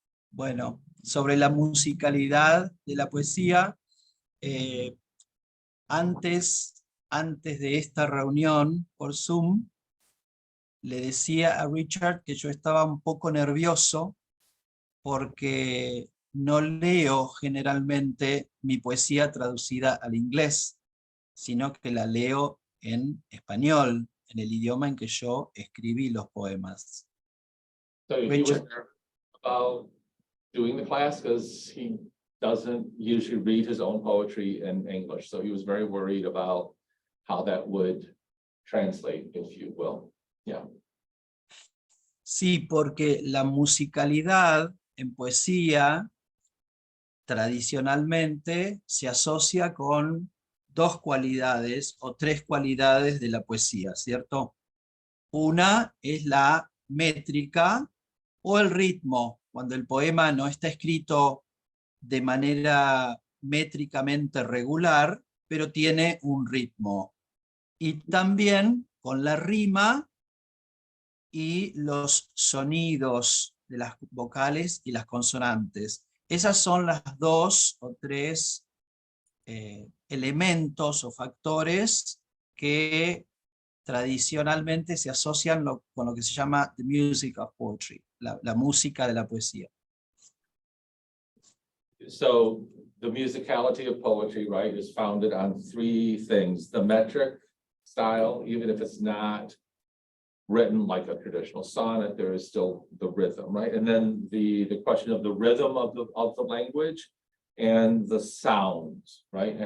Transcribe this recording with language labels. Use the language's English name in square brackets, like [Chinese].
[Spanish] Bueno, sobre la musicalidad de la poesía, antes de esta reunión por Zoom, le decía a Richard que yo estaba un poco nervioso porque no leo generalmente mi poesía traducida al inglés, sino que la leo en español, en el idioma en que yo escribí los poemas. [English] So he was about doing the class because he doesn't usually read his own poetry in English. So he was very worried about how that would translate, if you will. Yeah. [Spanish] Sí, porque la musicalidad en poesía tradicionalmente se asocia con dos cualidades o tres cualidades de la poesía, ¿cierto? Una es la métrica o el ritmo, cuando el poema no está escrito de manera métricamente regular, pero tiene un ritmo. Y también con la rima y los sonidos de las vocales y las consonantes. Esas son las dos o tres elementos o factores que tradicionalmente se asocian con lo que se llama [English] the music of poetry, [Spanish] la música de la poesía. [English] So the musicality of poetry, right, is founded on three things: the metric style, even if it's not written like a traditional sonnet, there is still the rhythm, right? And then the question of the rhythm of the language and the sounds, right?